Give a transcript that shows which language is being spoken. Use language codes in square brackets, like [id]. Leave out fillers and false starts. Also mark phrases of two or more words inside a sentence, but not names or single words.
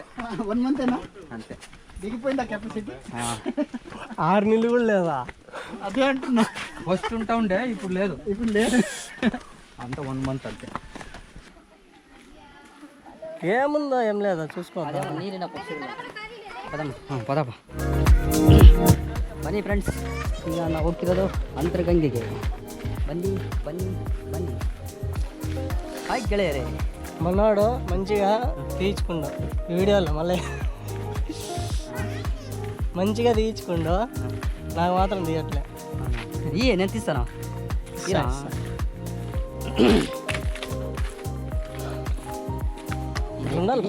[te] 1 మంతేనా? అంతే. దిగిపోయిందా కెపాసిటీ? 6 నెలలు కూడా లేదా? అదే అంటున్నా. ఫస్ట్ ఉంటా ఉండే, ఇప్పుడు లేదు. ఇప్పుడు లేదు. అంత 1 మంత్ అంతే. ఏముందో ఏం లేదా చూసుకోవాలి. [kn] ಪದಪ್ಪ ಬನ್ನಿ ಫ್ರೆಂಡ್ಸ್, ಈಗ ನಾವು ಹೋಗ್ತಿರೋದು ಅಂತರ್ಗಂಗೆಗೆ. ಬನ್ನಿ ಬನ್ನಿ ಬನ್ನಿ. ಹಾಯ್ ಗೆಳೆಯರೇ. [te] మనోడు మంచిగా తీయించుకుండు వీడియోలో, మళ్ళీ మంచిగా తీయించుకుండు, నాకు మాత్రం తీయట్లే. నేను తీస్తాను. ఉండాలి.